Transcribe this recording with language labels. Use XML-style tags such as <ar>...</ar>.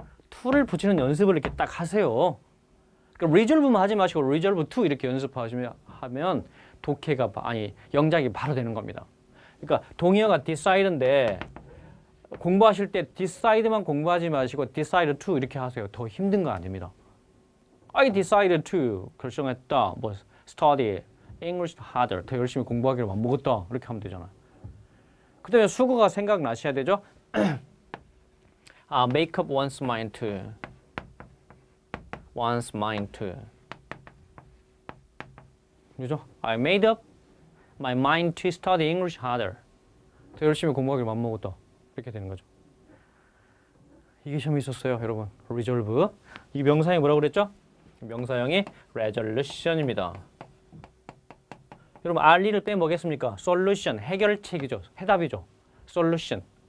<ko>to를 붙이는 연습을 이렇게 딱 하세요. 그러니까 resolve만 하지 마시고 resolve to 이렇게 연습하시면 하면 독해가 영작이 바로 되는 겁니다. 그러니까 동의어가 decide인데 공부하실 때 decide만 공부하지 마시고 decide to 이렇게 하세요. 더 힘든 거 아닙니다.</ko> <en>I decided to</en> <ko>결정했다.</ko> <en>뭐 study English harder.</en> <ko>더 열심히 공부하기로 맘먹었다. 이렇게 하면 되잖아요. 그 다음에 수거가 생각나셔야 되죠.</ko> <en>make up one's mind to. one's mind to.</en> <ko>그죠?</ko> <en>I made up my mind to study English harder.</en> <ko>더 열심히 공부하기로 맘먹었다. 이렇게 되는 거죠. 이게 시험에 있었어요, 여러분.</ko> <en>resolve.</en> <ko>이 명사형이 뭐라고 그랬죠? 명사형이 resolution입니다. 여러분, RE를 빼면 뭐겠습니까? solution, 해결책이죠. 해답이죠. solution.</ko>